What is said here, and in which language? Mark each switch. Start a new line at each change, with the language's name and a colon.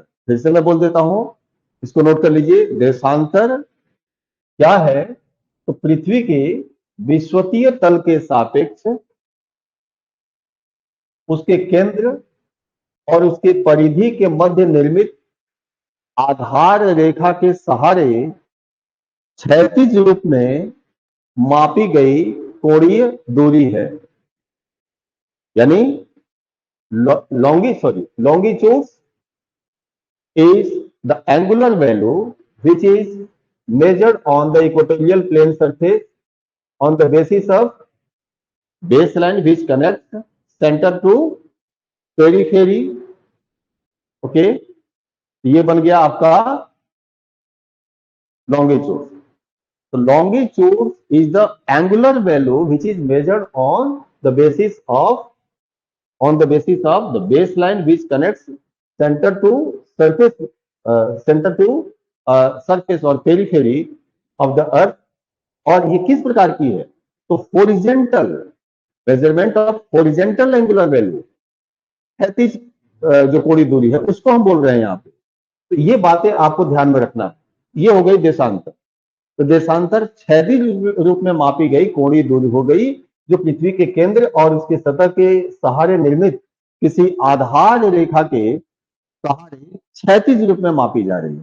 Hindi: फिर से मैं बोल देता हूं, इसको नोट कर लीजिए। देशांतर क्या है, तो पृथ्वी के विश्वतीय तल के सापेक्ष उसके केंद्र और उसके परिधि के मध्य निर्मित आधार रेखा के सहारे क्षैतिज रूप में मापी गई कोणीय दूरी है। यानी
English: longitude is the angular value which is measured on the equatorial plane surface on the basis of base line which connect centre to periphery.
Hindi: Okay, ये बन गया आपका longitude.
English: So longitude is the angular value which is measured on the basis of the baseline which connects center to surface center to surface or periphery of the earth।
Hindi: और ये किस प्रकार की है? तो
English: horizontal measurement of horizontal angular value,
Hindi: क्षैतिज जो कोणीय दूरी है उसको हम बोल रहे हैं यहाँ पे। तो ये बातें आपको ध्यान में रखना है। ये हो गई देशांतर। तो देशांतर क्षैतिज रूप में मापी गई कोणीय दूरी हो गई, जो पृथ्वी के केंद्र और उसके सतह के सहारे निर्मित किसी आधार रेखा के सहारे क्षैतिज रूप में मापी जा रही है।